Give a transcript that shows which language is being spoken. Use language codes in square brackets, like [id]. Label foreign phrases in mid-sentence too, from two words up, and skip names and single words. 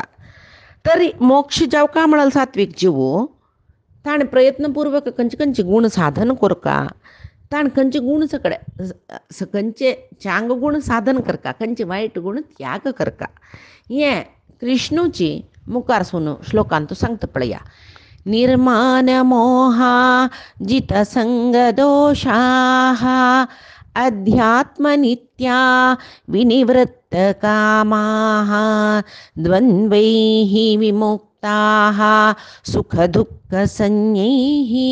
[kok] तरी मोक्ष जावका म्हणाल सात्वीक जिवो ताणें प्रयत्नपूर्वक खंयचे गुण साधन करका, ताण खंयचे गुण खंयचे चांग गुण साधन करका, खंयचे वायट गुण त्याग करका. हें कृष्णूची मुखार सुनू श्लोकांत सांगता पळया. [sa] निर्माण मोहा जित संग दोषाः अध्यात्म नित्या विनिवृत्त कामाः द्वंद्वैः विमुक्त मुक्ताः सुखदुःखसंज्ञैः